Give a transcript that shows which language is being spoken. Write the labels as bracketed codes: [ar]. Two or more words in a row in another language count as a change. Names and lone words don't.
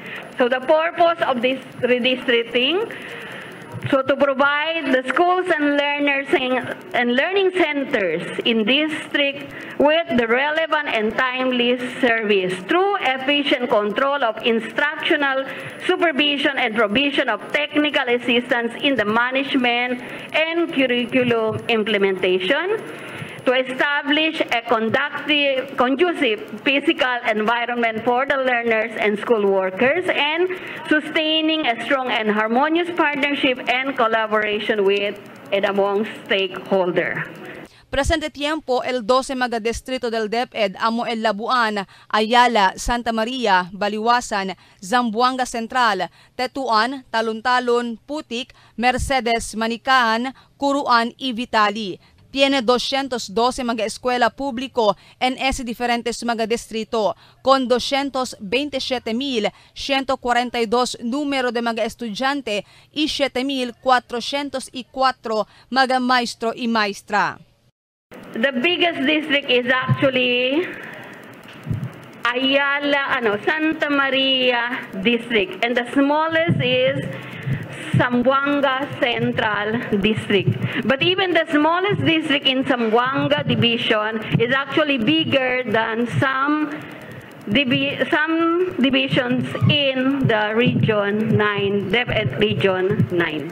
[en] So the purpose of this redistricting, so to provide the schools and learning centers in district with the relevant and timely service through efficient control of instructional supervision and provision of technical assistance in the management and curriculum implementation, to establish a conducive physical environment for the learners and school workers, and sustaining a strong and harmonious partnership and collaboration with and among stakeholders. [cbk] Presente tiempo, el 12 mga distrito del DepEd amo el Labuan, Ayala, Santa Maria, Baliwasan, Zamboanga Central, Tetuan, Talon-Talon, Putik, Mercedes, Manicahan, Curuan y Vitali. Tiene 212 mga eskwela público en ese diferentes mga distrito, con 227,142 número de mga estudyante y 7,404 mga maestro y maestra. [en] The biggest district is actually Ayala, Santa Maria district, and the smallest is Zamboanga Central District. But even the smallest district in Zamboanga Division is actually bigger than some divisions in the Region 9, DepEd Region 9.